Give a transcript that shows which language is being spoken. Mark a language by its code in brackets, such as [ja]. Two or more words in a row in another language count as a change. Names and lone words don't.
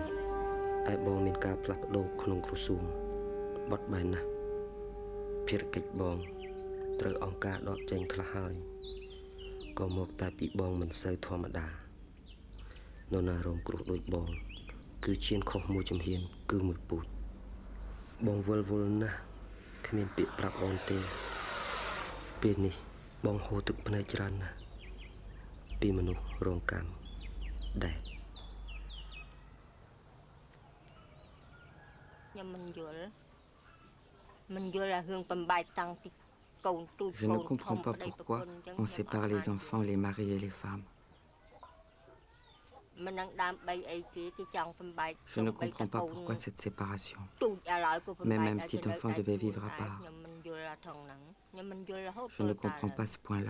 [km] ឯបងមានការផ្លាស់ប្ដូរក្នុងក្រសួងបត់បែនណាស់ភារកិច្ចបងត្រូវអង្គការដកចេញខ្លះហើយក៏មកតែពីបងមិនសូវធម្មតានរណារងគ្រោះដូចបងគឺឈានខុសមួយជំហានគឺមួយពូជបងវល់ណាស់គ្មានពាក្យប្រាប់អូនទេពេលនេះបងហូរទឹកភ្នែកច្រើនណាស់ពីមនុស្សរងកម្មដែរ ខ្ញុំមិនយល់រឿងបំបែកតាំងពីកូនទូច [fr] Je ne comprends pas pourquoi on sépare les enfants, les maris et les femmes. Je ne comprends pas pourquoi cette séparation. Même un petit enfant devait vivre à part. Je ne comprends pas ce point-là.